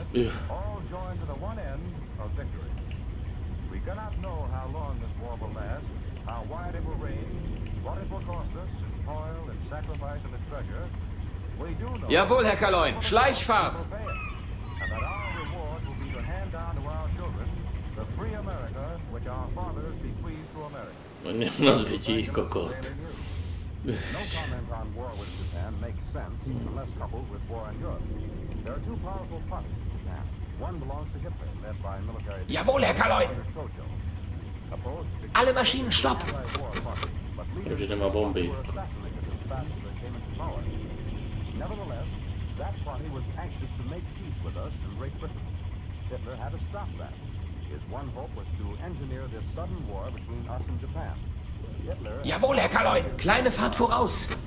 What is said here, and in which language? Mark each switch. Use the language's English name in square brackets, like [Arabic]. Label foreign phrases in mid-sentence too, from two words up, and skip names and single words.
[English] in it, all joined to the one end of victory. We cannot know how long this war will last, how wide it will range, what it will cost us in toil and sacrifice and in treasure. We do know [German] Jawohl, Herr Kaloin. Schleichfahrt. [English] and that our reward will be to hand down to our children the free America which our fathers bequeathed to America. [Slovak] On nás vidí kokot. [English] No comment on war with Japan makes sense unless coupled with war in Europe. There are two powerful parties in Japan. One belongs to Hitler, led by military... [German] Jawohl, Herr Kaloin. Alle Maschinen, stopp. [Slovak] Už nemá bomby. [English] Nevertheless, that party was anxious to make peace with us and Great Britain. Hitler had to stop that. His one hope was to engineer this sudden war between us and Japan. [German] Jawohl, Herr Kaloin. Kleine Fahrt voraus.